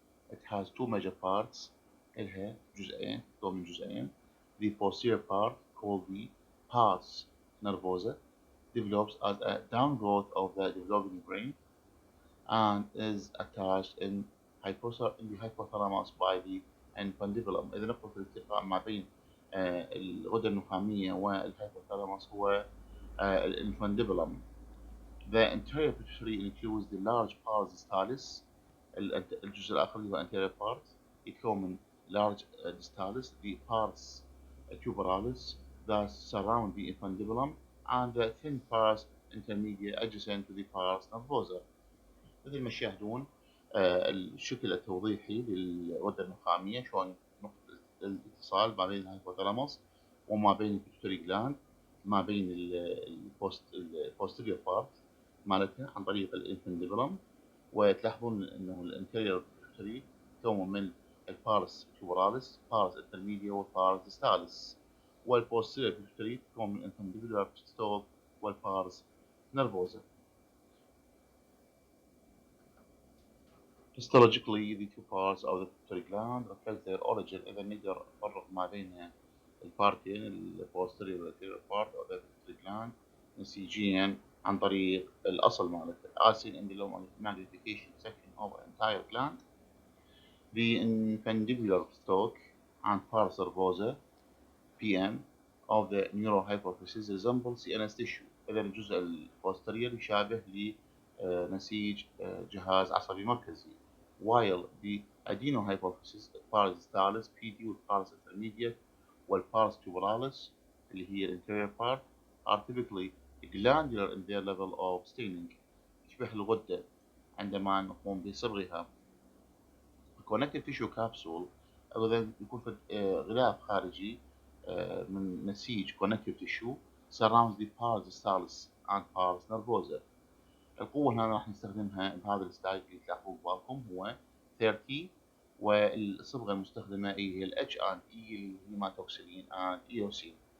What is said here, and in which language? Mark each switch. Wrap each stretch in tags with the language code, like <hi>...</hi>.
<en>It has two major parts</en> <ar>إلها جزئين من جزئين.</ar> <en>The posterior part called the pars nervosa develops as a downgrowth of the developing brain and is attached in the hypothalamus by the infundibulum.</en> <ar>إذا نقطة الالتقاء ما بين الغدة النخامية والhypothalamus هو الانفundibulum.</ar> <en>The anterior pituitary includes the large pars distalis.</en> <ar>الجزء الآخر اللي هو</ar> <en>anterior part</en> <ar>يتكون من</ar> <en>large distalis, the pars tuberalis that surround the infundibulum, and the thin pars intermediate adjacent to the pars nervosa.</en> <ar>مثل ما تشاهدون الشكل التوضيحي للغدة النخامية شلون نقطة الاتصال ما بين الهايبوثالاموس وما بين البيتوتري جلاند ما بين البوستيريور بارت مالتها عن طريق الانفندبلم. وتلاحظون انه الانتيريور بيتوتري يتكون من البارس تيوبراليس، بارس انترميديا والبارس ديستاليس، والبوستيريور بيتوتري تكون من الانفندبلر ستول والبارس نرفوزا.</ar> <en>Histologically, the two parts of the pituitary gland reflect their origin.</en> <ar>إذا نقدر نفرق ما بين البارتين البوستيريور والانتيريور</ar> <en>part of the pituitary gland</en> <ar>نسيجيا عن طريق الأصل مالته.</ar> <en>As seen in the magnification section of an entire gland, the infundibular stalk and pars nervosa (PM) of the neurohypophysis resemble CNS tissue.</en> <ar>إذا الجزء البوستيريور يشابه لنسيج جهاز عصبي مركزي.</ar> <en>While the adenohypophysis pars distalis PD والpars intermediate والpars tuberalis</en> <ar>اللي هي الانتيريور</ar> <en>part are typically glandular in their level of staining.</en> <ar>تشبه الغدة عندما نقوم بصبغها.</ar> <en>connective tissue capsule</en> <ar>أيضا يكون في غلاف خارجي من نسيج</ar> <en>connective tissue surrounds the pars distalis and pars nervosa.</en> <ar>القوة هنا راح نستخدمها بهذا السلايد اللي تلاحظوه ببالكم هو 30 والصبغة المستخدمة هي ال H and E الهيماتوكسيلين and eosin.</ar>